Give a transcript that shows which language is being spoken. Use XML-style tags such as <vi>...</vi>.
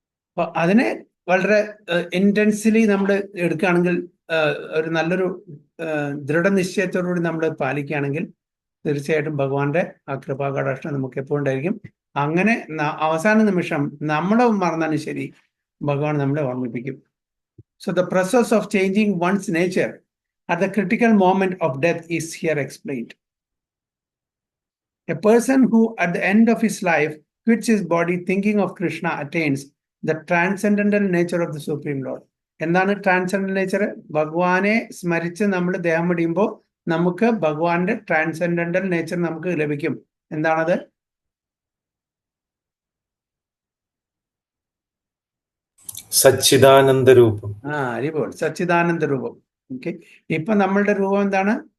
<ml>അപ്പൊ അതിനെ വളരെ ഇന്റൻസിലി നമ്മൾ എടുക്കുകയാണെങ്കിൽ, ഒരു നല്ലൊരു ദൃഢനിശ്ചയത്തോടുകൂടി നമ്മൾ പാലിക്കുകയാണെങ്കിൽ തീർച്ചയായിട്ടും ഭഗവാന്റെ ആ കൃപാകടാക്ഷം നമുക്ക് എപ്പോഴും ഉണ്ടായിരിക്കും. അങ്ങനെ അവസാന നിമിഷം നമ്മളെ മറന്നാലും ശരി, ഭഗവാൻ നമ്മളെ ഓർമ്മിപ്പിക്കും.</ml> <en>So the process of changing one's nature at the critical moment of death is here explained. A person who at the end of his life quits his body thinking of Krishna attains the transcendental nature of the Supreme Lord.</en> <ml>എന്താണ് ട്രാൻസെൻഡൽ nature? ഭഗവാനെ സ്മരിച്ച് നമ്മൾ ദേഹം വെടിയുമ്പോൾ നമുക്ക് ഭഗവാന്റെ transcendental nature നമുക്ക് ലഭിക്കും. എന്താണത്? സച്ചിദാനന്ദ രൂപം. അരിപോൾ സച്ചിദാനന്ദ രൂപം. ഓക്കെ, ഇപ്പൊ നമ്മളുടെ രൂപം എന്താണ്?</ml>